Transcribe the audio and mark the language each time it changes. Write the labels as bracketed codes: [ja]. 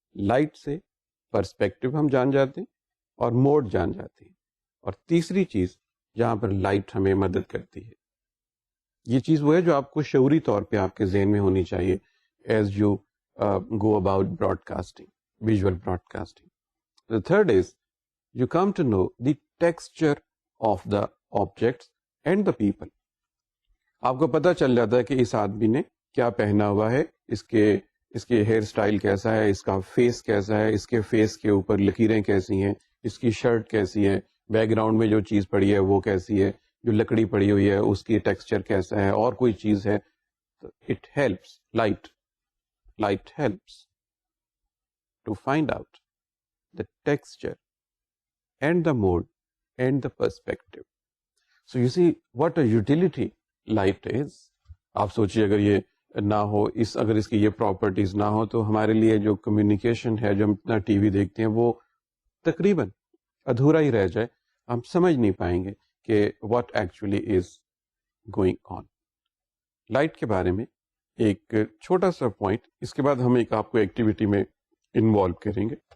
[ur] Light سے perspective ہم جان جاتے ہیں اور موڈ جان جاتے ہیں. اور تیسری چیز جہاں پر لائٹ ہمیں مدد کرتی ہے, یہ چیز وہ ہے جو آپ کو شعوری طور پہ آپ کے ذہن میں ہونی چاہیے [en] As you go about broadcasting, visual broadcasting. The third is you come to know the texture of the objects and the people. [ur] آپ کو پتہ چل جاتا ہے کہ اس آدمی نے کیا پہنا ہوا ہے, اس کے ہیئر سٹائل کیسا ہے, اس کا فیس کیسا ہے, اس کے فیس کے اوپر لکیریں کیسی ہیں, اس کی شرٹ کیسی ہے, بیک گراؤنڈ میں جو چیز پڑی ہے وہ کیسی ہے, جو لکڑی پڑی ہوئی ہے اس کی ٹیکسچر کیسا ہے, اور کوئی چیز ہے. [en] It helps, light helps to find out the texture and the mode and the perspective. So you see what a utility light is. [ur] آپ سوچیے اگر یہ نہ ہو, اگر اس کی یہ پراپرٹیز نہ ہو تو ہمارے لیے جو کمیونیکیشن ہے, جو ہم اتنا ٹی وی دیکھتے ہیں, وہ تقریباً ادھورا ہی رہ جائے. ہم سمجھ نہیں پائیں گے کہ [en] what actually is going on. [ur] Light کے بارے میں ایک چھوٹا سا پوائنٹ, اس کے بعد ہم ایک آپ کو ایکٹیویٹی میں انوالو کریں گے.